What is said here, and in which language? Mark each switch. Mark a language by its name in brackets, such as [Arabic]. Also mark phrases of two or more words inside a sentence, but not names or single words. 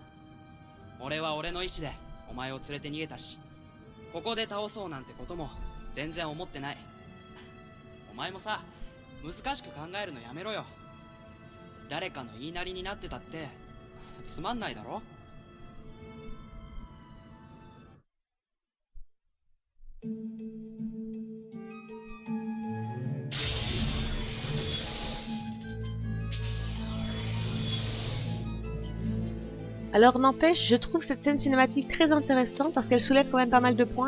[Japanese] 俺は俺の意志でお前を連れて逃げたし、ここで倒そうなんてことも全然思ってない。お前もさ、難しく考えるのやめろよ。誰かの言いなりになってたってつまんないだろ。 [French] Alors n'empêche, je trouve cette scène cinématique très intéressante parce qu'elle soulève quand même pas mal de points.